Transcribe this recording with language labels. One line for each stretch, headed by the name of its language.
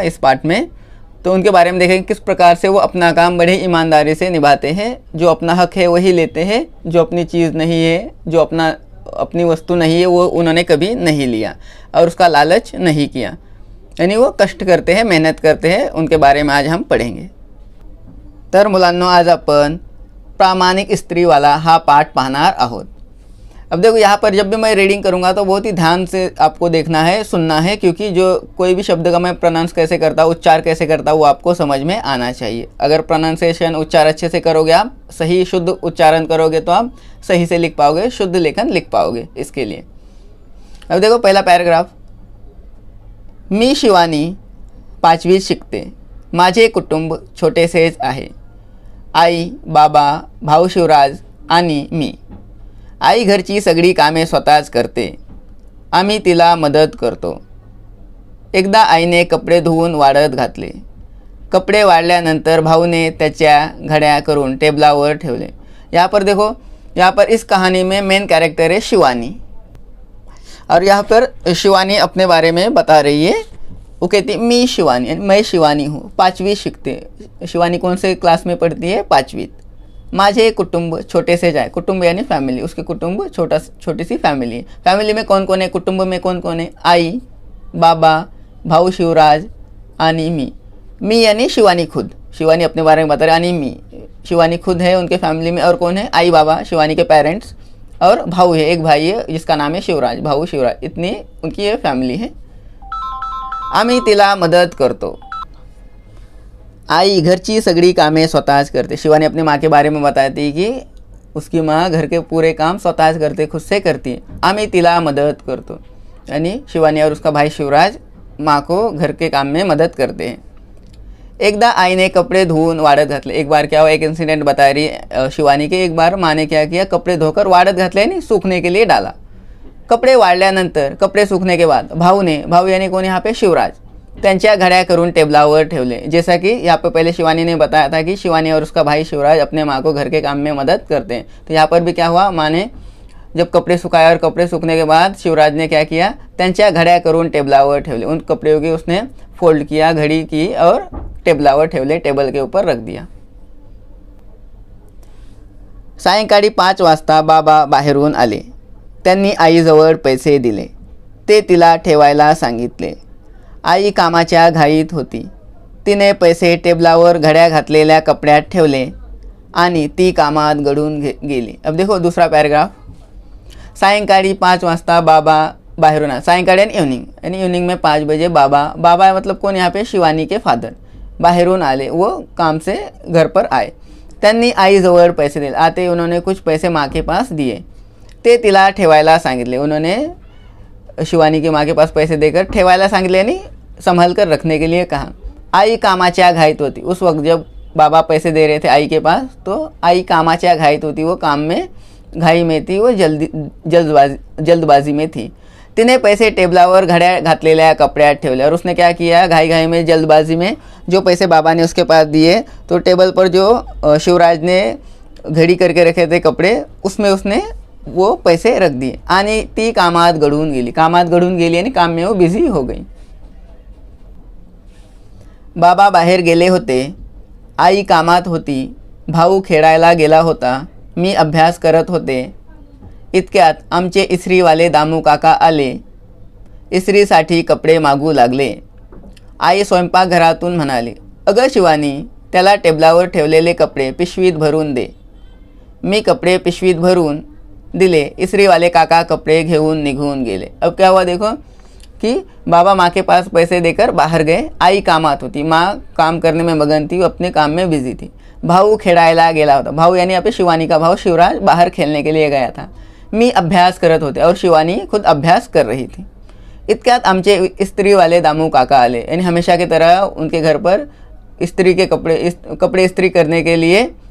Hindi: इस पार्ट में तो उनके बारे में देखेंगे किस प्रकार से वो अपना काम बड़े ईमानदारी से निभाते हैं। जो अपना हक है वही लेते हैं, जो अपनी चीज़ नहीं है, जो अपनी वस्तु नहीं है, वो उन्होंने कभी नहीं लिया और उसका लालच नहीं किया। यानी वो कष्ट करते हैं, मेहनत करते हैं। उनके बारे में आज हम पढ़ेंगे।
Marathi: तर मुलांनो, आज आपण प्रामाणिक स्त्रीवाला हा पाठ पाहणार आहोत।
Hindi: अब देखो, यहाँ पर जब भी मैं रीडिंग करूँगा तो बहुत ही ध्यान से आपको देखना है, सुनना है, क्योंकि जो कोई भी शब्द का मैं प्रोनाउंस कैसे करता हूँ, उच्चार कैसे करता हूँ, वो आपको समझ में आना चाहिए। अगर प्रोनाउंसिएशन, उच्चार अच्छे से करोगे, आप सही शुद्ध उच्चारण करोगे, तो आप सही से लिख पाओगे, शुद्ध लेखन लिख पाओगे। इसके लिए अब देखो, पहला पैराग्राफ।
Marathi: मी शिवानी 5वीत शिकते। माझे कुटुंब छोटेसेच आहे। आई, बाबा, भाऊ शिवराज आणि मी। आई घरची सगळी कामे स्वतःच करते, आम्ही तिला मदत करतो। एकदा आईने कपडे धुवून वाळत घातले। कपडे वाळल्यानंतर भाऊने त्याच्या घड्या करून टेबलावर ठेवले।
Hindi: यहाँ पर देखो, यहाँ पर इस कहानी में मेन कैरेक्टर है शिवानी, और यहाँ पर शिवानी अपने बारे में बता रही है। वो कहती है
Marathi: मी शिवानी,
Hindi: मैं शिवानी हूँ,
Marathi: 5वीं शिकते।
Hindi: शिवानी कौन से क्लास में पढ़ती है? 5वीं।
Marathi: माझे कुटुंब छोटे से जाए,
Hindi: कुटुंब यानी फैमिली, उसके कुटुंब छोटी सी फैमिली है। फैमिली में कौन कौन है? कुटुंब में कौन कौन है?
Marathi: आई, बाबा, भाऊ शिवराज आणि मी
Hindi: यानी शिवानी खुद। शिवानी अपने बारे में बता रहे,
Marathi: आणि मी।
Hindi: शिवानी खुद है उनके फैमिली में, और कौन है? आई, बाबा, शिवानी के पेरेंट्स, और भाऊ है, एक भाई है जिसका नाम है शिवराज, भाऊ शिवराज। इतनी उनकी ये फैमिली है।
Marathi: आम्ही तिला मदत करतो। आई घरची सगळी कामे स्वतःच करते।
Hindi: शिवानी अपनी माँ के बारे में बताती कि उसकी माँ घर के पूरे काम
Marathi: स्वतःच करते,
Hindi: खुद से करती है।
Marathi: आम्ही तिला मदत करतो,
Hindi: यानी शिवानी और उसका भाई शिवराज माँ को घर के काम में मदद करते हैं।
Marathi: एकदा आई ने कपड़े धुवून वाळत घातले।
Hindi: एक बार क्या हुआ, एक इंसिडेंट बता रही शिवानी के। एक बार माँ ने क्या किया, कपड़े धोकर
Marathi: वाळत घातले,
Hindi: यानी सूखने के लिए डाला।
Marathi: कपड़े वाळल्यानंतर,
Hindi: कपड़े सूखने के बाद, भाऊ यानी कौन? यहाँ पे
Marathi: शिवराज, त्यांच्या घड्या करून टेबलावर ठेवले।
Hindi: जैसा कि यहाँ पे पहले शिवानी ने बताया था कि शिवानी और उसका भाई शिवराज अपने माँ को घर के काम में मदद करते हैं। तो यहाँ पर भी क्या हुआ, माँ ने जब कपड़े सुखाए और कपड़े सूखने के बाद शिवराज ने क्या किया,
Marathi: त्यांच्या घड्या करून टेबलावर ठेवले।
Hindi: उन कपड़ों की उसने फोल्ड किया, घड़ी की, और
Marathi: टेबलावर ठेवले,
Hindi: टेबल के ऊपर रख दिया।
Marathi: सायंकाळी 5 वाजता बाबा बाहेरून आले। त्यांनी आईजवळ पैसे दिले, ते तिला ठेवायला सांगितले। आई कामाच्या घाईत होती। तिने पैसे टेबलावर घड्या घातलेल्या कपड्यात ठेवले आणि ती कामात गळून गेली।
Hindi: अब देखो दूसरा पैराग्राफ।
Marathi: सायंकाळी 5 वाजता बाबा बाहेरून आए।
Hindi: सायंकाळी यानी इवनिंग में 5 बजे बाबा मतलब कौन? यहाँ पे शिवानी के फादर
Marathi: बाहेरून आले,
Hindi: वो काम से घर पर आए।
Marathi: त्यांनी आईजवळ पैसे दिले।
Hindi: आते उन्होंने कुछ पैसे माँ के पास दिए,
Marathi: ते तिला ठेवायला सांगितले।
Hindi: उन्होंने शिवानी की माँ के पास पैसे देकर
Marathi: ठेवायला सांगितले,
Hindi: यानी संभाल कर रखने के लिए कहा।
Marathi: आई कामाच्या घाईत होती।
Hindi: उस वक्त जब बाबा पैसे दे रहे थे आई के पास, तो आई कामाच्या घाईत होती, वो काम में घाई में थी, वो जल्दबाजी में थी।
Marathi: तिने पैसे टेबलावर घड्या घातलेल्या कपड्यात ठेवले,
Hindi: और उसने क्या किया, घाई में, जल्दबाजी में जो पैसे बाबा ने उसके पास दिए, तो टेबल पर जो शिवराज ने घड़ी करके रखे थे कपड़े, उसमें उसने वो पैसे रख दिए।
Marathi: आणि ती कामात गळून गेली। कामात गळून गेली
Hindi: यानी काम में वो बिझी हो गई।
Marathi: बाबा बाहेर गेले होते, आई कामात होती, भाऊ खेळायला गेला होता, मी अभ्यास करत होते। इतक्यात आमचे इस्त्रीवाले दामू काका आले। इस्त्रीसाठी कपडे मागू लागले। आई स्वयंपाकघरातून म्हणाली, अगं शिवानी, त्याला टेबलावर ठेवलेले कपडे पिशवीत भरून दे। मी कपडे पिशवीत भरून दिले। इस्त्री वाले काका कपड़े घेऊन निघून गेले।
Hindi: अब क्या हुआ देखो कि बाबा माँ के पास पैसे देकर बाहर गए।
Marathi: आई कामात होती,
Hindi: माँ काम करने में मगन थी, वो अपने काम में बिजी थी।
Marathi: भाऊ खेळायला गेला होता।
Hindi: भाऊ यानी यहाँ पे शिवानी का भाऊ शिवराज बाहर खेलने के लिए गया था।
Marathi: मी अभ्यास करत होते,
Hindi: और शिवानी खुद अभ्यास कर रही थी।
Marathi: इतक्यात आमचे इस्त्री वाले दामू काका आले,
Hindi: यानी हमेशा की तरह उनके घर पर इस्त्री के कपड़े इस्त्री करने के लिए